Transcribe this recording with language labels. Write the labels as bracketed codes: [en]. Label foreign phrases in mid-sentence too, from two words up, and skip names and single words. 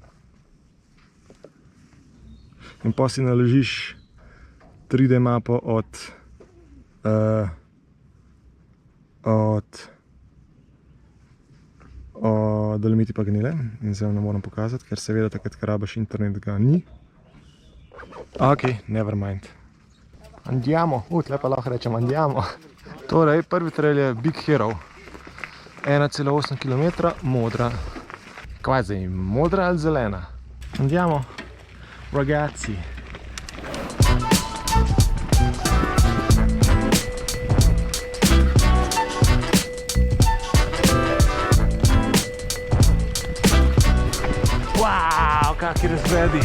[sl] In pa si naložiš 3D mapo od Dolomiti Paganele. In zdaj vam ne moram pokazati, ker seveda takrat, ko rabiš internet, ga ni. [en] Ok, never mind. [sl] Andiamo, tle pa lahko rečem andiamo. Torej, prvi trail je Big Hero. 1,8 km, modra. Kaj zdaj, modra ali zelena? [it] Andiamo, ragazzi. [sl] Wow, kakvi razgledi.